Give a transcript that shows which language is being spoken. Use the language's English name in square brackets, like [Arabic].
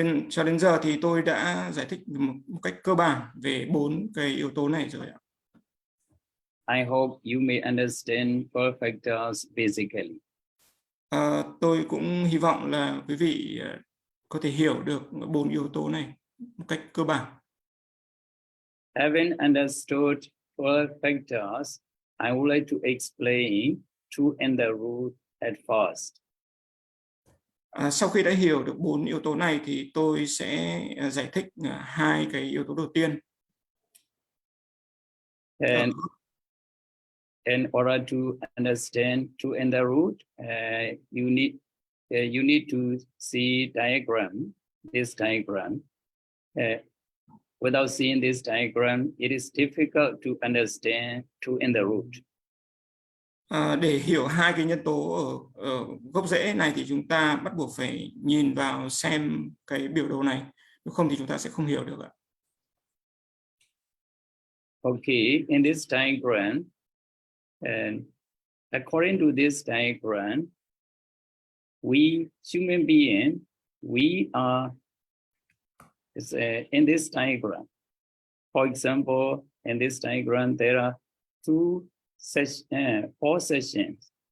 [Vietnamese] Cho đến giờ thì tôi đã giải thích một cách cơ bản về 4 cái yếu tố này rồi ạ. [English] I hope you may understand 12 factors basically. [Vietnamese] Tôi cũng hy vọng là quý vị có thể hiểu được 4 yếu tố này một cách cơ bản. [English] Having understood 12 factors, I would like to explain two and the root at first. [Vietnamese] Sau khi đã hiểu được 4 yếu tố này thì tôi sẽ giải thích 2 cái yếu tố đầu tiên. [English] And in order to understand two and the root, you need to see diagram. This diagram. Without seeing this diagram, it is difficult to understand two and the root. [Vietnamese] Để hiểu 2 cái nhân tố ở gốc rễ này thì chúng ta bắt buộc phải nhìn vào xem cái biểu đồ này, nếu không thì chúng ta sẽ không hiểu được ạ. [English] Okay, in this diagram, and according to this diagram, we human being, we are in this diagram. For example, in this diagram, there are 4 sessions.